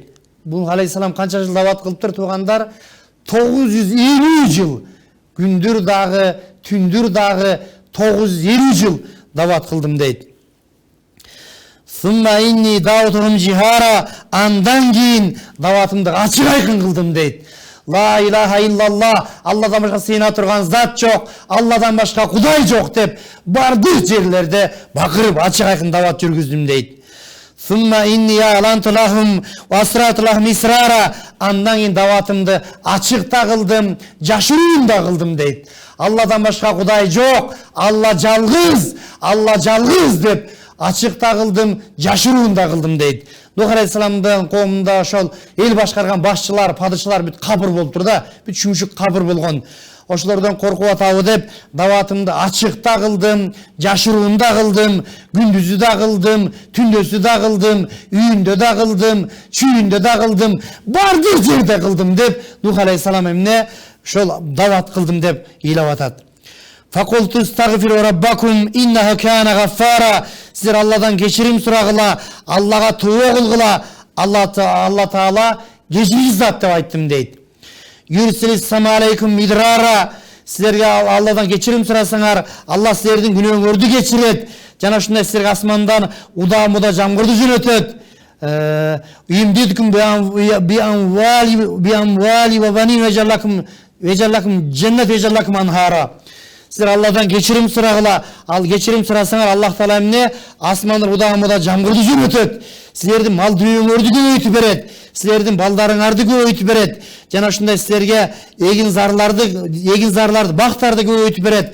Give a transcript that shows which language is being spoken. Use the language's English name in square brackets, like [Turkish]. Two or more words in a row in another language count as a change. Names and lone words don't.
[Kyrgyz] Бул алейхисалам канча жыл дават кылыптыр туугандар? 950 жыл. Күндүр дагы, түндүр дагы 950 жыл дават кылдым дейт. [Arabic] ثم إني دعوتهم جهارا, [Kyrgyz] андан кийин даватымды ачык айкын кылдым дейт. [Arabic] لا إله إلا الله, [Kyrgyz] Алладан башка сыйына турган зат жок, Алладан башка Кудай жок деп бардык жерлерде бакырып ачык айкын дават жүргүздүм дейт. [Arabic] ثم إني أعلنت لهم وأسررت لهم إسرارا, [Kyrgyz] андан кийин даватымды ачыкта кылдым, жашыруунда кылдым дейт. Алладан башка Кудай жок, Алла жалгыз деп ачыкта кылдым, жашыруунда кылдым дейт. Нух алейхисаламдын коомунда ошол эл башкарган башчылар, падышалар бүт кабыр болуптур да, бүт чүмүшүк кабыр болгон. Ошолордон коркуп атабы деп даватымды ачыкта кылдым, жашыруунда кылдым, күндүзү да кылдым, түндөсү да кылдым, үйүндө да кылдым, чүйүндө да кылдым, бардык жерде кылдым деп Нух алейхисалам эмне ошол дават кылдым деп ыйлап атат. [Arabic] فقلت استغفروا ربكم إنه كان غفارا. [Kyrgyz] Силер Алладан кечирим сурагыла, Аллага тооба кылгыла. Алла Таала кечиргич зат деп айттым дейт. [Arabic] يرسل السماء عليكم مدرارا. [Kyrgyz] Силерге Алладан кечирим сурасаңар, Алла силердин күнөөңөрдү кечирет. Жана ушундай силерге асмандан удаа-муда жамгырды жөнөтөт. [Arabic] ويمددكم بأموال وبنين ويجعل لكم جنات ويجعل لكم أنهارا. [Kyrgyz] Силер Алладан кечирим сурагыла, ал кечирим сурасаңар, Аллах Таала эмне асмандан удаа-муда жамгырды жөнөтөт. Силердин мал дүнүйөңөрдү көбөйтүп берет. Силердин балдарыңарды көбөйтүп берет. Жана ушундай силерге эгин зарларды, бактарды көбөйтүп берет.